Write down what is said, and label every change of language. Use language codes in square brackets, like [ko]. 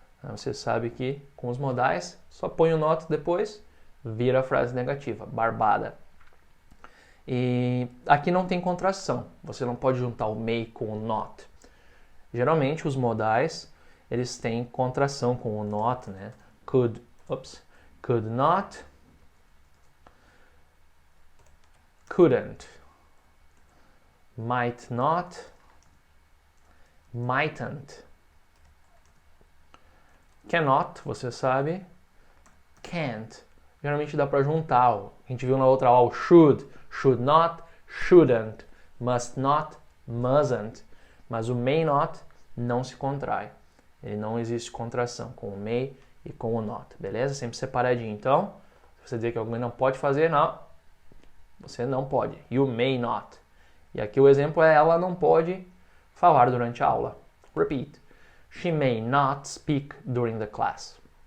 [pt] Você sabe que com os modais, só põe o not depois, vira a frase negativa, barbada. E aqui não tem contração, você não pode juntar o may com o not. Geralmente os modais, eles têm contração com o not, né? [en] Could not, couldn't, might not, mightn't. Cannot, [pt] você sabe, [en] can't. [pt] Geralmente dá para juntar. A gente viu na outra aula o should not, shouldn't, must not, mustn't. Mas o may not não se contrai. Ele não existe contração com o may e com o not. Beleza? Sempre separadinho. Então, se você dizer que alguém não pode fazer, não. Você não pode. [en] You may not. [pt] E aqui o exemplo é ela não pode falar durante a aula. [en] Repeat. She may not speak during the class.